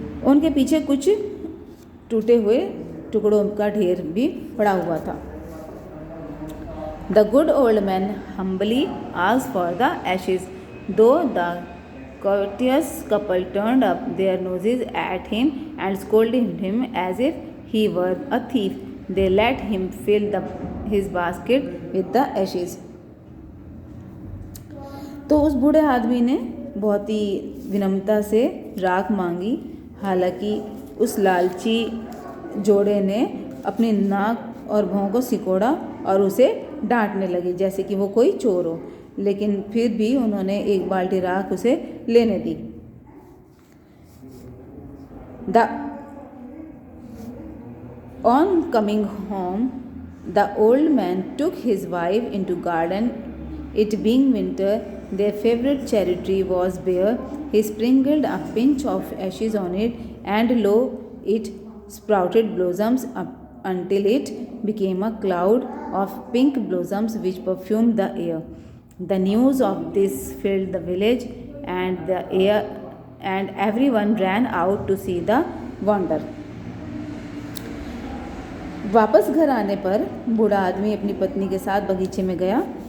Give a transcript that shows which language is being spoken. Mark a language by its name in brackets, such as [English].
[Hindi] उनके पीछे कुछ टूटे हुए टुकड़ों का ढेर भी पड़ा हुआ था। [English] The good old man humbly asked for the ashes, though the courteous couple turned up their noses at him and scolded him as if he were a thief. They let him fill his basket with the ashes. [Hindi] तो उस बूढ़े आदमी ने बहुत ही विनम्रता से राख मांगी। हालांकि उस लालची जोड़े ने अपनी नाक और भौं को सिकोड़ा और उसे डांटने लगे जैसे कि वो कोई चोर हो, लेकिन फिर भी उन्होंने एक बाल्टी राख उसे लेने दी। [English] On coming home, the old man took his wife into garden. It being winter, their favorite cherry tree was bare. He sprinkled a pinch of ashes on it, and lo, it sprouted blossoms up until it became a cloud of pink blossoms which perfumed the air. The news of this filled the village, and and everyone ran out to see the wonder. [Hindi] वापस घर आने पर बूढ़ा आदमी अपनी पत्नी के साथ बगीचे में गया।